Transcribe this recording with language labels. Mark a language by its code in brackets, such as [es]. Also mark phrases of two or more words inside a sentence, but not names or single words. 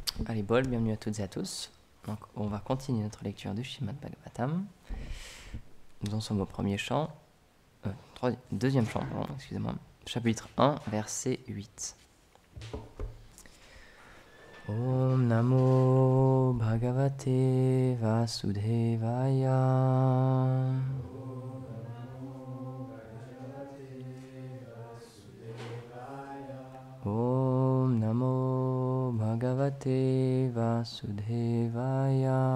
[fr] Allez, bol, bienvenue à toutes et à tous. Donc, on va continuer notre lecture du Srimad Bhagavatam. Nous en sommes au premier chant, deuxième chant, pardon, excusez-moi, chapitre 1, verset 8. [sa] Om Namo Bhagavate Vasudevaya. Om Namo Bhagavate Vasudevaya.